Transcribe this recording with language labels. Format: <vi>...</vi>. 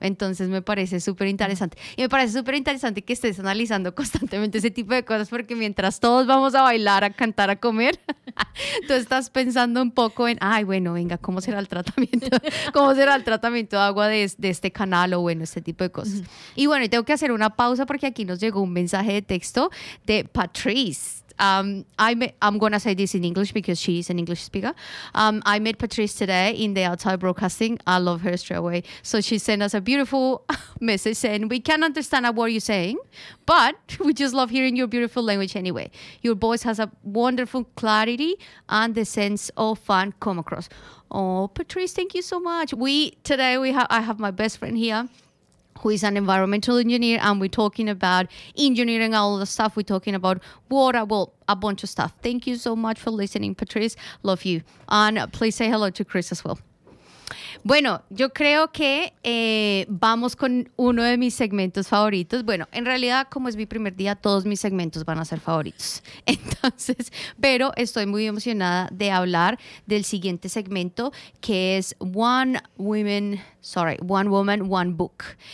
<es>Entonces me parece súper interesante. Y me parece súper interesante que estés analizando constantemente ese tipo de cosas, porque mientras todos vamos a bailar, a cantar, a comer, tú estás pensando un poco en, ay, bueno, venga, ¿cómo será el tratamiento? ¿Cómo será el tratamiento de agua de este canal? O bueno, este tipo de cosas. Y bueno, y tengo que hacer una pausa porque aquí nos llegó un mensaje de texto de Patrice.</es> <en>I'm gonna say this in English because she's an English speaker. I met Patrice today in the Outside Broadcasting. I love her straight away. So she sent us a beautiful message saying, we can understand what you're saying, but we just love hearing your beautiful language anyway. Your voice has a wonderful clarity and the sense of fun come across. Oh, Patrice, thank you so much. I have my best friend here, who is an environmental engineer, and we're talking about engineering, all the stuff, we're talking about water, well, a bunch of stuff. Thank you so much for listening, Patrice. Love you. And please say hello to Chris as well.</en> <es>Bueno, yo creo que vamos con uno de mis segmentos favoritos. Bueno, en realidad, como es mi primer día, todos mis segmentos van a ser favoritos. Entonces, pero estoy muy emocionada de hablar del siguiente segmento, que es One Woman, One Book.</es>